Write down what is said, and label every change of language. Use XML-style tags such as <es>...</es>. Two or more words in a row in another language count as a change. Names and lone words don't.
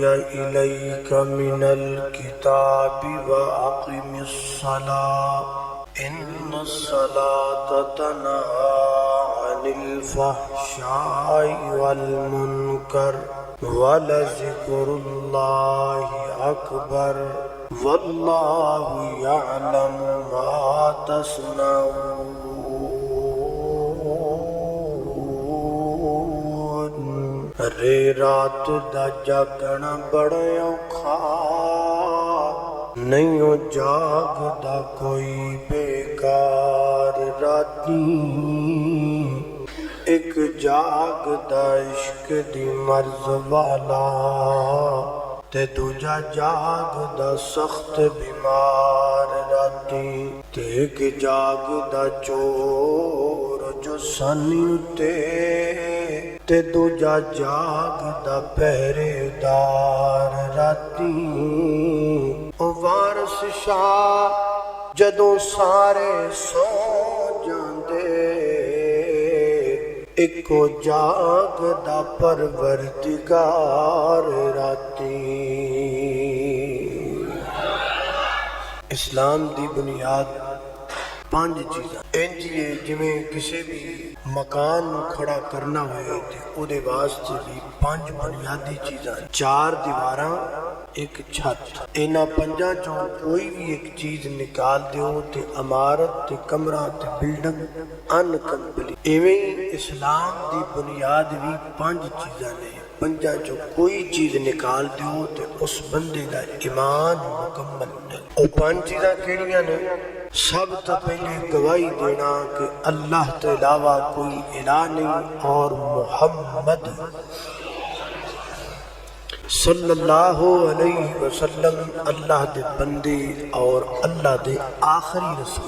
<ar>إليك من الكتاب وأقم الصلاة إن الصلاة تنهى عن الفحشاء والمنكر ولذكر الله أكبر والله يعلم ما تصنعون۔</ar> <pa>رے رات دا جاگنا بڑا اوکھا، نہیں جاگدا کوئی بیکار راتی، ایک جاگدا عشق دی مرض والا تے دوجا جاگدا سخت بیمار راتی، تے ایک جاگدا چور جو سانی اتے تے دوجا جاگدا پہرے دار راتی۔ او وارث شاہ جدوں سارے سو جاندے، ایکو جاگدا پروردگار راتی۔ اسلام دی بنیاد پانچ چیزاں انج ہے، جویں کسی بھی مکان نو کھڑا کرنا ہوئے تے او دے واسطے بھی پانچ بنیادی چیزاں، چار دیواراں، ایک چھت، انہاں پنجاں چوں کوئی بھی ایک چیز نکال دیو تے عمارت تے کمرہ تے بلڈنگ انکمپلیٹ۔ ایویں اسلام دی بنیاد بھی پانچ چیزاں نے، پنجاں چوں کوئی چیز نکال دیو تے اس بندے دا ایمان مکمل نہیں۔ او پانچ چیزاں کیڑیاں نے؟ سب تو پہلے گواہی دینا کہ اللہ کے علاوہ کوئی الہ نہیں اور محمد</pa> <ar>صلی اللہ علیہ وسلم</ar> <pa>اللہ دے بندے اور اللہ دے آخری رسول۔</pa>